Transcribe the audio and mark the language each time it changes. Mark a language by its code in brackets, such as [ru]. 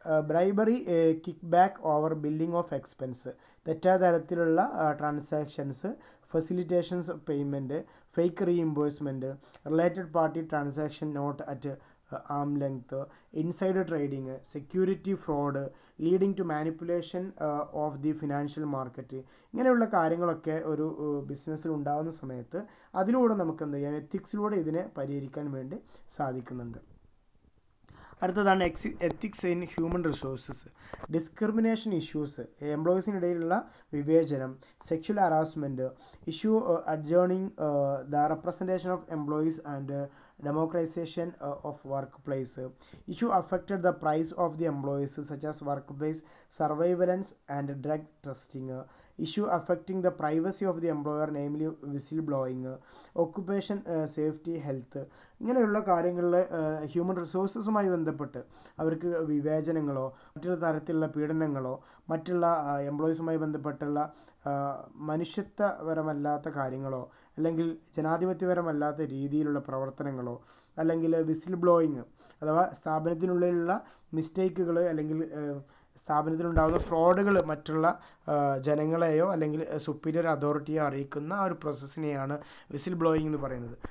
[en] bribery, kick back over billing of expense, [ml] തെറ്റായ തരത്തിലുള്ള [en] Transactions, facilitations of payment, fake reimbursement, related party transaction not at arm length, insider trading, security fraud, leading to manipulation of the financial market. [ml] ഇങ്ങനെയുള്ള കാര്യങ്ങളൊക്കെ ഒരു ബിസിനസ്സിൽ ഉണ്ടാകുന്ന സമയത്ത് അതിലൂടെ നമുക്ക് എന്ത് ചെയ്യാം, എത്തിക്സിലൂടെ ഇതിനെ പരിഹരിക്കാൻ വേണ്ടി സാധിക്കുന്നുണ്ട്. അടുത്തതാണ് [en] Ethics in human resources. Discrimination issues, [ml] എംപ്ലോയീസിനിടയിലുള്ള വിവേചനം, [en] Sexual harassment, issue adjourning the representation of employees and democratization of workplace, issue affected the price of the employees such as workplace surveillance and drug testing, issue affecting the privacy of the employer namely whistleblowing, occupation safety health. [ml] ഇങ്ങനെയുള്ള കാര്യങ്ങളിൽ human റിസോഴ്സസുമായി ബന്ധപ്പെട്ട് അവർക്ക് വിവേചനങ്ങളോ മറ്റുള്ള തരത്തിലുള്ള പീഡനങ്ങളോ മറ്റുള്ള എംപ്ലോയീസുമായി ബന്ധപ്പെട്ടുള്ള മനുഷ്യത്വപരമല്ലാത്ത കാര്യങ്ങളോ അല്ലെങ്കിൽ ജനാധിപത്യപരമല്ലാത്ത രീതിയിലുള്ള പ്രവർത്തനങ്ങളോ അല്ലെങ്കിൽ വിസിൽ ബ്ലോയിങ് അഥവാ സ്ഥാപനത്തിനുള്ളിലുള്ള മിസ്റ്റേക്കുകൾ അല്ലെങ്കിൽ സ്ഥാപനത്തിലുണ്ടാകുന്ന ഫ്രോഡുകൾ മറ്റുള്ള ജനങ്ങളെയോ അല്ലെങ്കിൽ സുപ്പീരിയർ അതോറിറ്റിയെ അറിയിക്കുന്ന ആ ഒരു പ്രോസസ്സിനെയാണ് വിസിൽ ബ്ലോയിങ് എന്ന് പറയുന്നത്.